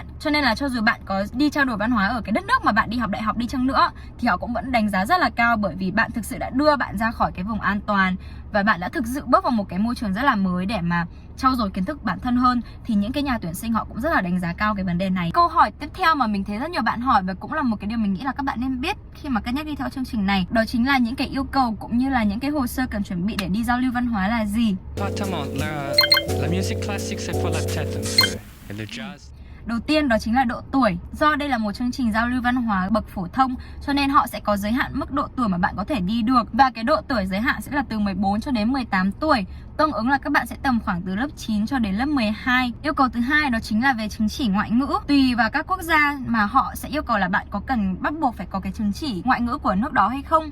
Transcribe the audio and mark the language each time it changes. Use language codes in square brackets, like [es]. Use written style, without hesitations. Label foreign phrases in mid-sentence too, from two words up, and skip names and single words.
[vi] Cho nên là cho dù bạn có đi trao đổi văn hóa ở cái đất nước mà bạn đi học đại học đi chăng nữa thì họ cũng vẫn đánh giá rất là cao, bởi vì bạn thực sự đã đưa bạn ra khỏi cái vùng an toàn và bạn đã thực sự bước vào một cái môi trường rất là mới để mà trau dồi kiến thức bản thân hơn. Thì những cái nhà tuyển sinh họ cũng rất là đánh giá cao cái vấn đề này. Câu hỏi tiếp theo mà mình thấy rất nhiều bạn hỏi và cũng là một cái điều mình nghĩ là các bạn nên biết khi mà cân nhắc đi theo chương trình này, đó chính là những cái yêu cầu cũng như là những cái hồ sơ cần chuẩn bị để đi giao lưu văn hóa là gì. [fr] La musique classique c'est pour la tête un peu. Et le jazz. [vi] Đầu tiên đó chính là độ tuổi. Do đây là một chương trình giao lưu văn hóa bậc phổ thông cho nên họ sẽ có giới hạn mức độ tuổi mà bạn có thể đi được. Và cái độ tuổi giới hạn sẽ là từ 14 cho đến 18 tuổi. Tương ứng là các bạn sẽ tầm khoảng từ lớp 9 cho đến lớp 12. Yêu cầu thứ hai đó chính là về chứng chỉ ngoại ngữ. Tùy vào các quốc gia mà họ sẽ yêu cầu là bạn có cần bắt buộc phải có cái chứng chỉ ngoại ngữ của nước đó hay không.